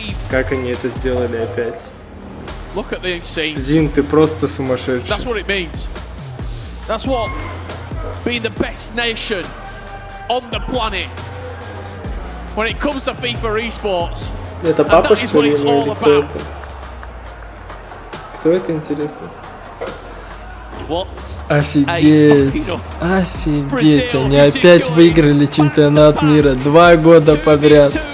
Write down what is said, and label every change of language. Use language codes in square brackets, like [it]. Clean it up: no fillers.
[ru] Как они это сделали опять? Зин, ты просто сумасшедший. [en] That's what being the best nation on the planet when it comes to FIFA esports. [ru] Это папа, что ли, или кто это? Кто это, интересно? Офигеть! Офигеть! Они опять выиграли чемпионат мира 2 года подряд.